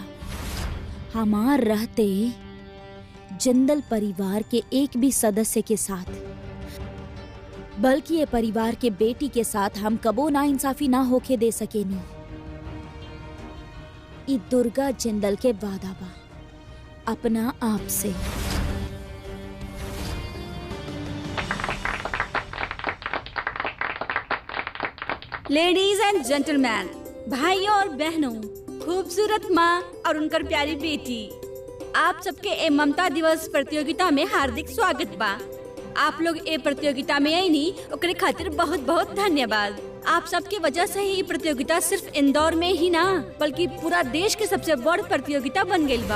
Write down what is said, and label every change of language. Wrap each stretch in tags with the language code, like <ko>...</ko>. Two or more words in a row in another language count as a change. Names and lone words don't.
<bho>हमार रहते जिंदल परिवार के एक भी सदस्य के साथ, बल्कि ये परिवार के बेटी के साथ हम कबो ना इंसाफी ना होके दे सकेनी। ई दुर्गा जिंदल के वादा बा अपना आप से।</bho> <en>Ladies and gentlemen,</en> <bho>भाइयों और बहनों, खूबसूरत माँ और उनकर प्यारी बेटी, आप सबके ए ममता दिवस प्रतियोगिता में हार्दिक स्वागत बा। आप लोग ए प्रतियोगिता में आई नी, ओकरे खातिर बहुत बहुत धन्यवाद। आप सबके वजह से ही प्रतियोगिता सिर्फ इंदौर में ही ना बल्कि पूरा देश के सबसे बड़ प्रतियोगिता बन गई बा।</bho>